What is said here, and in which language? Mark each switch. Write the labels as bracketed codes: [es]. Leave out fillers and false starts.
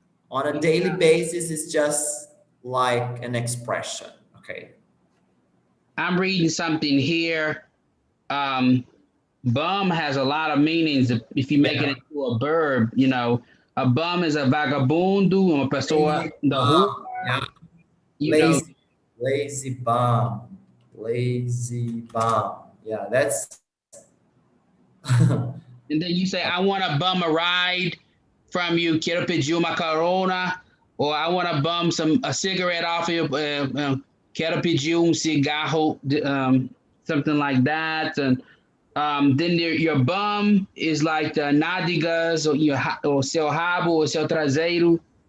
[en] On a daily basis, it's just like an expression. Okay. I'm reading something here. Bum has a lot of meanings if you make it into a verb. A bum is a [pt] vagabundo, uma pessoa da rua. [en] Lazy bum. Lazy bum. Yeah, that's. And then you say, I want to bum a ride from you. [pt] Quero pedir uma carona. [en] Or I want to bum a cigarette off you. [pt] Quero pedir cigarro, [en] something like that. And then your bum is like the nádegas or [pt] seu rabo [en] or [pt] seu traseiro.